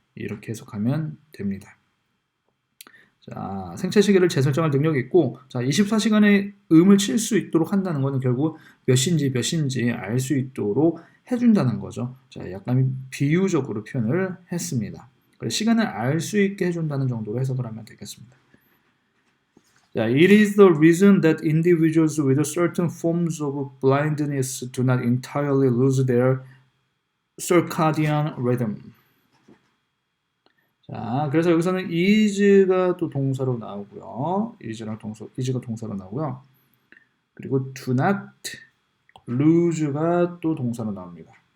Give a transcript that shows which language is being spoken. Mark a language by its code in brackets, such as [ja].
[ko] 이렇게 해석하면 됩니다. 자, 생체 시계를 재설정할 능력이 있고, 자, 24시간의 음을 칠 수 있도록 한다는 것은 결국 몇 시인지 알 수 있도록 해준다는 거죠. 자, 약간 비유적으로 표현을 했습니다. 시간을 알 수 있게 해준다는 정도로 해석을 하면 되겠습니다. [en] 자, it is the reason that individuals with certain forms of blindness do not entirely lose their circadian rhythm. [ko] 자, 그래서 여기서는 is가 또 동사로 나오고요. is가 동사로 나오고요. 그리고 do not lose가 또 동사로 나옵니다.